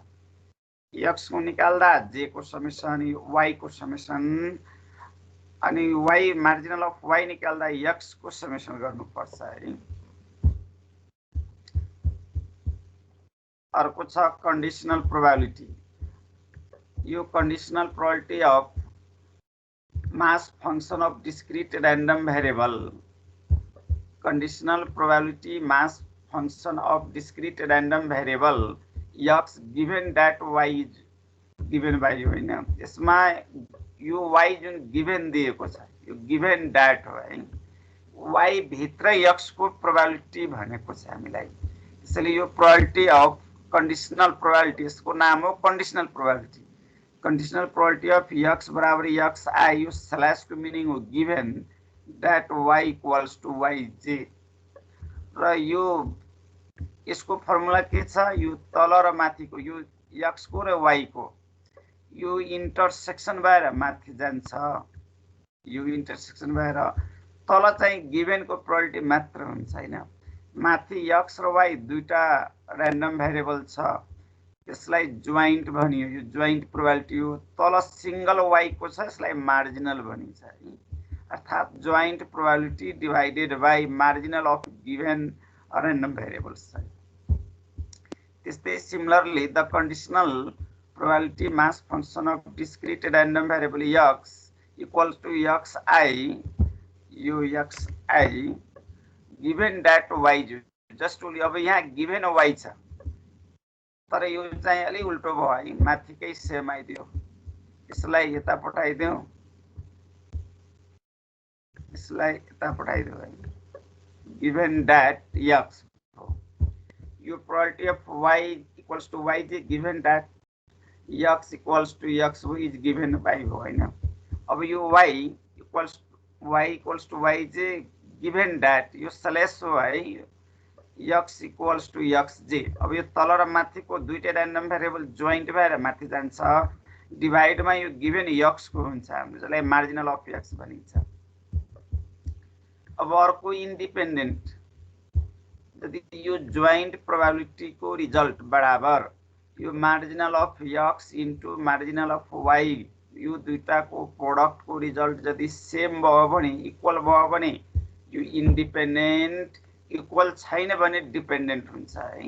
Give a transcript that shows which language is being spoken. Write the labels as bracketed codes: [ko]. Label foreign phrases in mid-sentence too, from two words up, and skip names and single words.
[ne] x को निकाल्दा j को समेसन y को समेसन अनि y [en] marginal of y [ne] निकाल्दा x को समेसन गर्नुपर्छ है। अर्को छ [en] conditional probability. यो conditional probability of mass function of discrete random variable. conditional probability mass function of discrete random variable x given that y is given by [ne] यो हैन। यसमा यो y जुन गिवन दिएको छ यो [en] given that [ne] हो है। y भित्र x को प्रोबेबिलिटी भनेको छ हामीलाई। त्यसैले यो [en] probability of conditional probability [ne] यसको नाम हो [en] conditional probability. conditional probability of x [ne] बराबर x I यो स्लैश को मिनिङ हो [en] given that y equals to yj [ne] र यो यसको फर्मुला के छ यो तल र माथिको यो x को र y को यो इन्टरसेक्सन भएर माथि जान्छ। यो इन्टरसेक्सन भएर तल चाहिँ गिवन को प्रोबेबिलिटी मात्र हुन्छ हैन। माथि x र y दुईटा [en] random variable [ne] छ त्यसलाई जोइन्ट भनियो। यो [en] joint probability [ne] हो। तल सिंगल y को छ यसलाई मार्जिनल भनिन्छ है। [en] अर्थात joint probability divided by marginal of given random variables छ। त्यस्तै similarly the conditional probability mass function of discrete random variable x equals to xi यो xi given that y just only. [ne] अब यहाँ गिवन y छ तर यो चाहिँ अलि उल्टो भयो है। माथिकै [en] same idea [ne] यसलाई यता पठाइदियो यसलाई यता पठाइदियो है। [en] given that x यो probability of y equals to yj given that x equals to x हो is given by [ne] हो हैन। अब यो [en] y equals to yj given that [ne] यो स्लैश हो है [en] x equals to xj. [ne] अब यो तल र माथिको दुईटा [en] random variable [ne] जोइन्ट भएर माथि जान्छ। डिवाइडमा यो गिवन x को हुन्छ हाम्रो जसलाई [en] marginal of x [ne] भनिन्छ। अब अर्को इन्डिपेन्डेन्ट यदि यो [en] joint probability [ne] को रिजल्ट बराबर यो [en] marginal of x into marginal of y [ne] यो दुईटा को प्रोडक्ट को रिजल्ट यदि सेम भयो भने इक्वल भयो भने यो इन्डिपेन्डेन्ट इक्वल छैन भने डिपेन्डेन्ट हुन्छ है।